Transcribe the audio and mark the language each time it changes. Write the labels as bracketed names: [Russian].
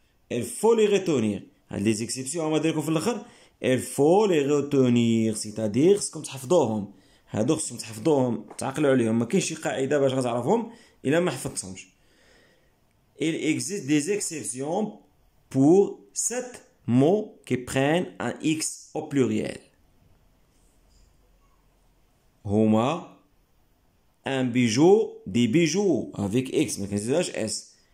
[French] Il faut les retenir. Les exceptions on va dire [Arabic] في الاخر [French] il faut les retenir, c'est-à-dire [Arabic] خصكم تحفظوهم. هادو خصكم تحفظوهم تعقلوا عليهم. ما كاينش شي قاعده باش غتعرفهم الا ما حفظتهمش. [French] Il existe des exceptions pour 7 mots qui prennent un X au pluriel. هما un bijou, des bijoux avec X [Arabic] ما كنزيدهاش [French] S.